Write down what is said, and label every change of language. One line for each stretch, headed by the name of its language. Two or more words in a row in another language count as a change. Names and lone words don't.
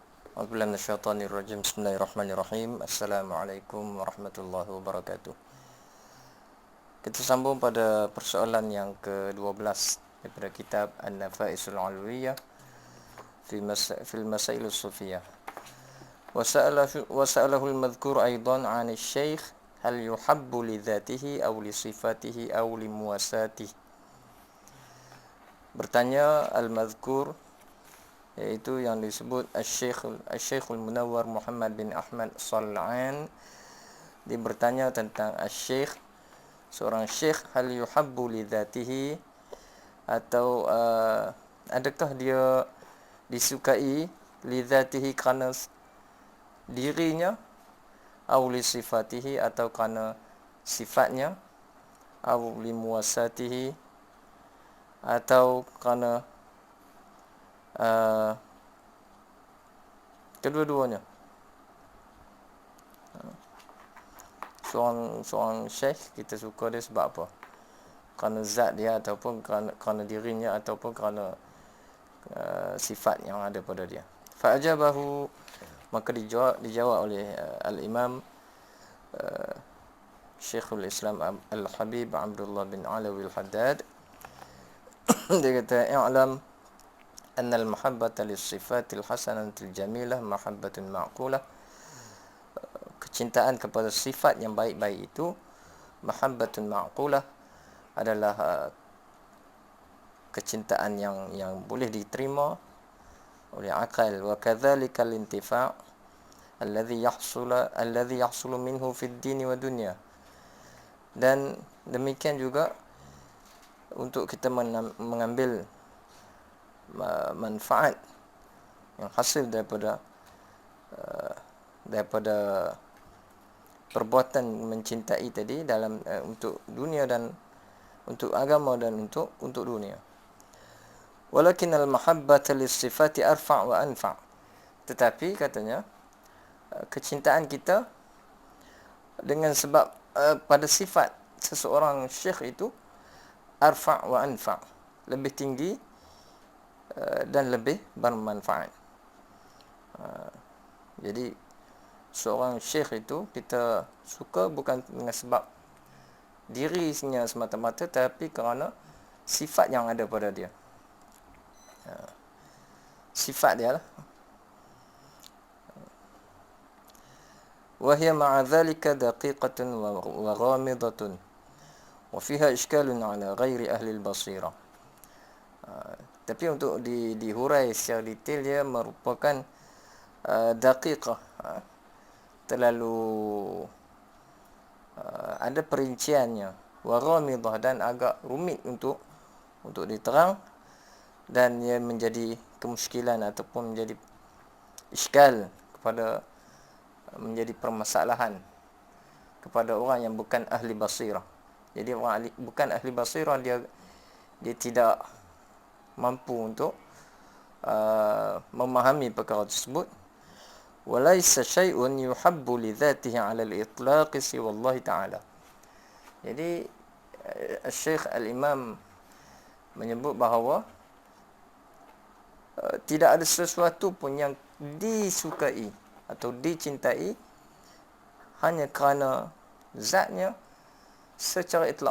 Arabic: أعوذ بالله من الشيطان الرجيم. بسم الله الرحمن الرحيم. السلام عليكم ورحمة الله وبركاته.
Malay: Kita sambung pada persoalan yang ke-12 daripada kitab An-Nafa'isul 'Alawiyah fil Masail as-Sufiyah.
Arabic: وسأله المذكور أيضا عن الشيخ هل يحب لذاته أو لصفاته أو لمواساته.
Malay: Bertanya al-madhkur, iaitu yang disebut Asy-Syekhul Munawwar Muhammad bin Ahmad Sal'an. Dia bertanya tentang Asy-Syekh, seorang syekh,
Arabic: هل يحب لذاته,
Malay: atau adakah dia disukai
Arabic: لذاته
Malay: kerana dirinya, atau
Arabic: لصفاته
Malay: atau kerana sifatnya, atau
Arabic: لمواساته
Malay: atau kerana kedua-duanya. Seorang syekh, kita suka dia sebab apa? Kerana zat dia, ataupun kerana dirinya, ataupun kerana sifat yang ada pada dia. Fa'ajabahu, maka dijawab oleh al-Imam Syekhul Islam Al-Habib Abdullah bin Alawi Al-Haddad. Dia kata,
Arabic: اعلم أن المحبة للصفات الحسنة الجميلة محبة معقولة.
Malay: Kecintaan kepada sifat yang baik-baik itu,
Arabic: محبة معقولة,
Malay: adalah kecintaan yang boleh diterima oleh akal.
Arabic: وكذلك الانتفاع الذي يحصل منه في الدين والدنيا.
Malay: Dan demikian juga untuk kita mengambil manfaat yang hasil daripada perbuatan mencintai tadi dalam untuk dunia dan untuk agama dan untuk dunia.
Arabic: ولكن المحبة للصفات أرفع وأنفع'.
Malay: Tetapi katanya, kecintaan kita dengan sebab pada sifat seseorang syekh itu
Arabic: أرفع وأنفع',
Malay: lebih tinggi dan lebih bermanfaat. Jadi seorang syekh itu kita suka bukan dengan sebab dirinya semata-mata, tapi kerana sifat yang ada pada dia. Sifat dia lah.
Arabic: وهي مع ذلك دقيقة وغامضة وفيها إشكال على غير أهل البصيرة.
Malay: Tapi untuk dihurai secara detail, dia merupakan daqiqah, terlalu ada perinciannya,
Arabic: وغامضة,
Malay: dan agak rumit untuk diterang, dan ia menjadi kemusykilan ataupun menjadi iskal menjadi permasalahan kepada orang yang bukan ahli basirah. Jadi orang bukan ahli basirah, dia tidak mampu untuk memahami perkara tersebut.
Arabic: وليس شيء يحب لذاته على الإطلاق سوى الله تعالى.
Malay: Jadi Syekh Al-Imam menyebut bahawa tidak ada sesuatu pun yang disukai atau dicintai hanya kerana zatnya secara itlaq.